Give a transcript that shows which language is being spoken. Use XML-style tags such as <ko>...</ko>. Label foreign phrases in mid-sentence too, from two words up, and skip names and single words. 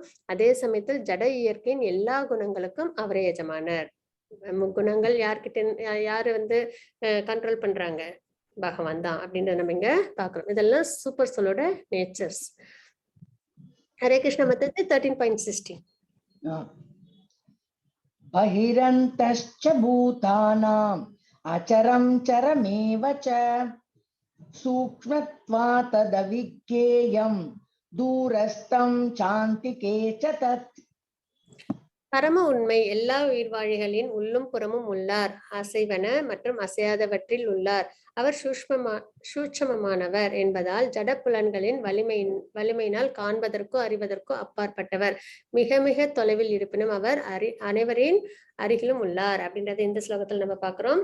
<ta>அதே சமயத்தில் ஜட இயற்கையின் எல்லா குணங்களுக்கும் அவரே எஜமானர். முக்குணங்கள் யார்கிட்ட, யாரு வந்து கண்ட்ரோல் பண்றாங்க, பகவான் தான் அப்படின்றத நம்ம இங்க பாக்குறோம். இதெல்லாம்</ta> <en>super soul's natures.</en> <ta>ஹரே கிருஷ்ண மத்தது 13.16.</ta> <sa>बहिरन्तश्च भूतानाम् अचरं चरमेव च सूक्ष्मत्वात् तदविज्ञेयं दूरस्थं चान्तिके च तत्.</sa> <ta>பரம உண்மை எல்லா உயிர்வாழிகளின் உள்ளும் புறமும் உள்ளார், அசைவன மற்றும் அசையாதவற்றில் உள்ளார். அவர் சூட்சமமானவர் என்பதால் ஜட புலன்களின் வலிமையினால் காண்பதற்கோ அறிவதற்கோ அப்பாற்பட்டவர். மிக மிக தொலைவில் இருப்பினும் அவர் அனைவரின் அருகிலும் உள்ளார் அப்படின்றது இந்த ஸ்லோகத்தில் நம்ம பாக்குறோம்.</ta>